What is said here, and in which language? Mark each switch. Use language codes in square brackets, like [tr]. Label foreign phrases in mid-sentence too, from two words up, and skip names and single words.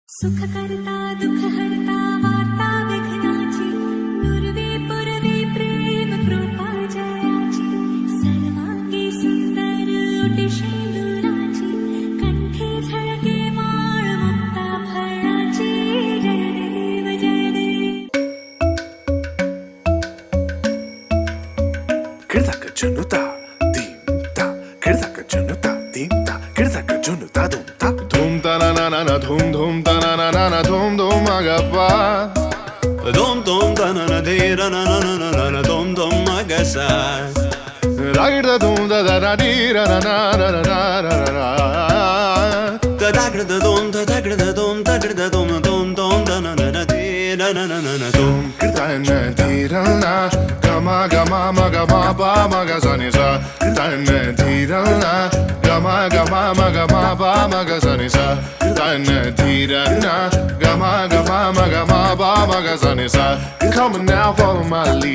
[mr] सुखकर्ता दुःखहर्ता वार्ता विघ्नाची पूर्वी पूर्वी प्रेम कृपा जयाची सर्वांगी सुंदर ओटी शेंदुराची कंठी झळके माळ मुक्ता फळाची जय देव जय देव Kirdaka junuta dimta kirdaka junuta dimta kirdaka junuta dumta धूम तना ना ना ना धूम धूम तना ना ना ना धूम धूम मगपा Dom dom da na na de ra na na na na na na dom dom magasa. रागिड़ दा धूम दा दा डी रा ना ना ना ना ना ना ना Da da gra da dom da da gra da dom da gra da dom dom dom da na na na de na na na na na dom. Kirtana dhirana gama gama magama ba magazani sa Kirtana dhirana gama gama magama ba magazani sa Kirtana dhirana gama gama magama ba magazani sa [en] Come on now, follow my lead.